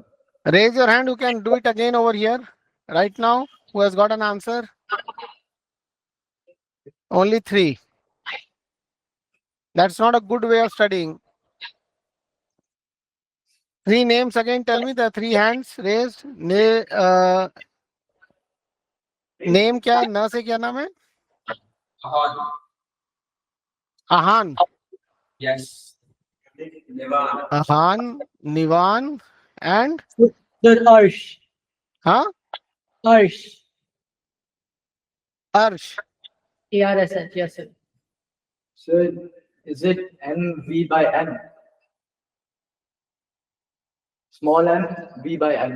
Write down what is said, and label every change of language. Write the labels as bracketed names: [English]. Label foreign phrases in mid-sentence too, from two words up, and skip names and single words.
[English] Raise your hand who can do it again over here right now. Who has got an answer? Only 3. That's not a good way of studying. 3 names again. Tell me the 3 hands raised. [Hindi] Name क्या है? न से क्या नाम है? [English] Ahan. Ahan. Yes. Nivan. Ahan, Nivan, and The Arsh. huh? Arsh. Arsh. ARSH, yes, sir. Sir, is it NV by N? Small m, V by N.